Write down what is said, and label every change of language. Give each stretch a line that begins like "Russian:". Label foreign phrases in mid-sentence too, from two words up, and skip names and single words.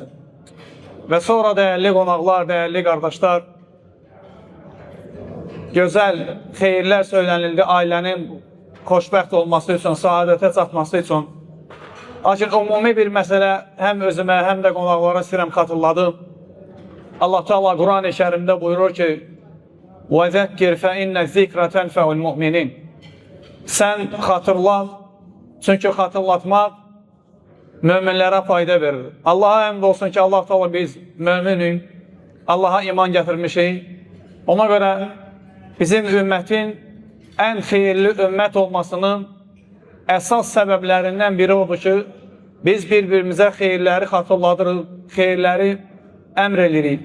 Azerbaijani: Və sonra dəyərli qonaqlar, dəyərli qardaşlar, gözəl xeyirlər söylənildi ailənin xoşbəxt olması üçün, saadətə çatması üçün. Lakin ümumi bir məsələ həm özümə, həm də qonaqlara istəyirəm xatırladım. Allah Teala Quran-ı Kərimdə buyurur ki,
Arabic: وَذَكِّرْ فَإِنَّ الذِّكْرَ تَنْفَعُ الْمُؤْمِنِينَ.
Azerbaijani: Sən xatırla, çünki xatırlatmaq möminlərə fayda verir. Allaha əmd olsun ki, Allah Teala biz möminik, Allaha iman gətirmişik. Ona görə bizim ümmətin ən xeyirli ümmət olmasının əsas səbəblərindən biri odur ki, biz bir-birimizə xeyirləri xatırladırıq, xeyirləri əmr edirik.